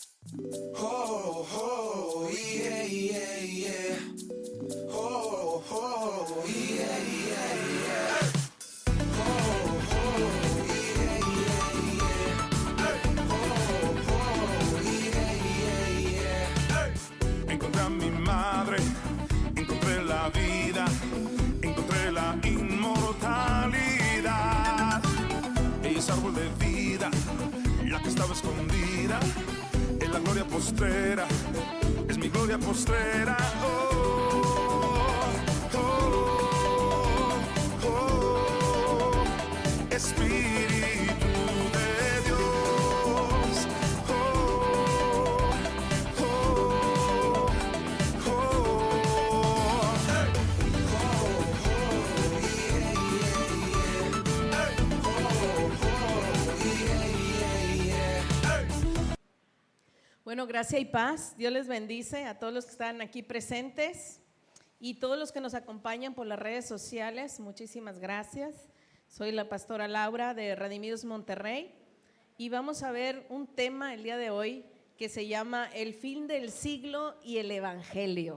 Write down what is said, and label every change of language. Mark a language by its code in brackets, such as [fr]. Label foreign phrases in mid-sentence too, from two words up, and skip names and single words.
[en] Oh, oh, yeah, yeah, yeah. Oh, oh, yeah, yeah, yeah. Oh, oh, yeah, yeah, yeah. Oh, oh, yeah, yeah, yeah. [es] Encontré a mi madre, encontré la vida, encontré la inmortalidad. Ella es árbol de vida, la que estaba escondida en la gloria postrera, es mi gloria postrera. Oh, oh, oh, Espíritu de Dios. Oh, oh, oh, hey. [en] Oh, oh, yeah, yeah, yeah. Hey. Oh, oh, yeah, yeah, yeah. Hey. [es] Bueno, gracia y paz. Dios les bendice a todos los que están aquí presentes y todos los que nos acompañan por las redes sociales. Muchísimas gracias. Soy la pastora Laura de Redimidos Monterrey y vamos a ver un tema el día de hoy que se llama el fin del siglo y el evangelio.